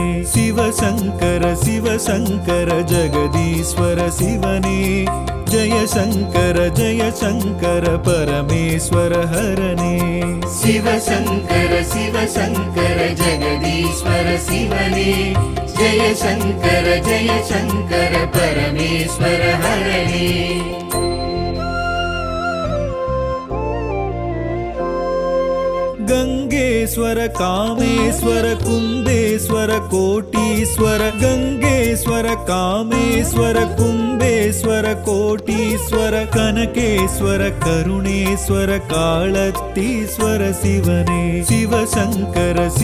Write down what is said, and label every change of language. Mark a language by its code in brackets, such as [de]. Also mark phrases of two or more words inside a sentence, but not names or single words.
[ta] சிவசங்கர சிவசங்கர ஜெகதீஸ்வர சிவனே ஜெய சங்கர பரமேஸ்வர ஹரனே. சிவசங்கர சிவசங்கர ஜெகதீஸ்வர சிவனே ஜெய சங்கர பரமேஸ்வர ஹரனே. [sa] गंगेश्वर कामेश्वर कुंभेश्वर कोटीश्वर गंगेश्वर कामेश्वर कुंभेश्वर कोटीश्वर कनकेश्वर करुणेश्वर कालतीश्वर शिवने शिवशंकर